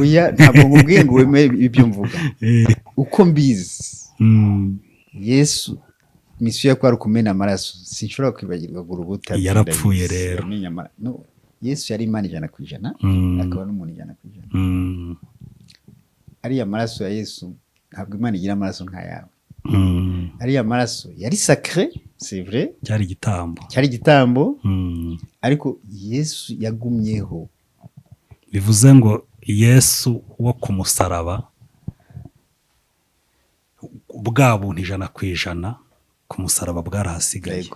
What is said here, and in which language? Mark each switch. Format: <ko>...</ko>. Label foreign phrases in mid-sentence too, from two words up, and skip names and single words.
<rw>Oya, ntabwo nkubwiye ngo wemere ibyo mvuga. Uko mbizi Yesu misiyo kwari kumena amaraso, sinshobora kwibagirwa urubuta. Yarapfuye rero. No, Yesu yari Imana 100%, akaba n'umuntu 100%. Ariya maraso ya Yesu ntabwo Imana igira amaraso nk'ayawe. Ariya maraso yari</rw> <fr>sacré, c'est vrai,</fr> <rw>cyari igitambo, ariko Yesu yagumyeho. Bivuze ngo Yesu wo ku musaraba, bwa buntu 100% ku musaraba bwarahasigaye.</rw>